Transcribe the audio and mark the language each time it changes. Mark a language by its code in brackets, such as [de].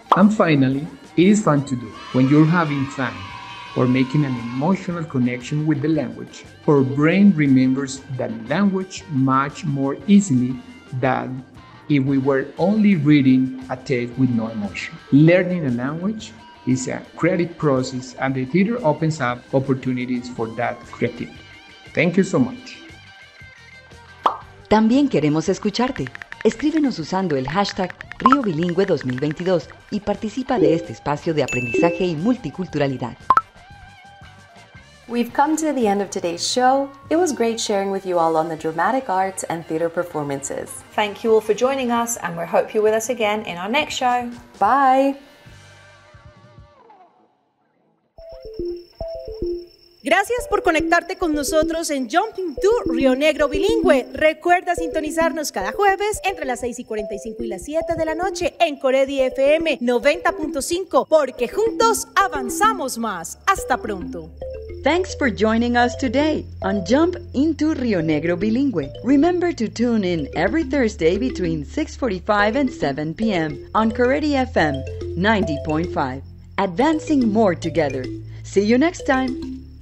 [en] And finally, it is fun to do. When you're having fun or making an emotional connection with the language, our brain remembers that language much more easily than if we were only reading a text with no emotion. Learning a language is a creative process, and the theater opens up opportunities for that creativity. Thank you so much. [es] También queremos escucharte. Escríbenos usando el hashtag Río Bilingüe 2022 y participa de este espacio de aprendizaje y multiculturalidad. [en] We've come to the end of today's show. It was great sharing with you all on the dramatic arts and theater performances. Thank you all for joining us, and we hope you're with us again in our next show. Bye! [es] Gracias por conectarte con nosotros en Jumping to Rionegro Bilingüe. Recuerda sintonizarnos cada jueves entre las 6:45 y las 7 de la noche en Coredi FM 90.5, porque juntos avanzamos más. Hasta pronto. [en] Thanks for joining us today on Jump into Rionegro Bilingüe. Remember to tune in every Thursday between 6:45 and 7 p.m. on Corretti FM 90.5. Advancing more together. See you next time.